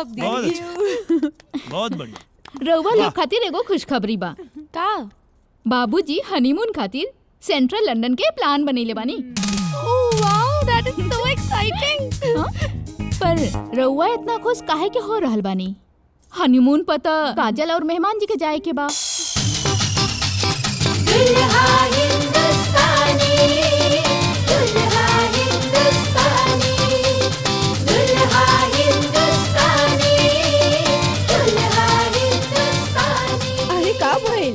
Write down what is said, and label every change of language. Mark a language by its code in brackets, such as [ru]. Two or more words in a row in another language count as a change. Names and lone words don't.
[bho] बहुत अच्छा, बहुत बढ़िया। रउआ लोग खातिर एगो खुशखबरी बा। का? बाबूजी हनीमून खातिर सेंट्रल लंदन के प्लान बनैले बानी। [en] Oh wow, that is so exciting. [bho] पर रउआ इतना खुश काहे के हो रहल बानी? हनीमून पर त काजल और मेहमान जी के जाए के बा। अरे का भइल?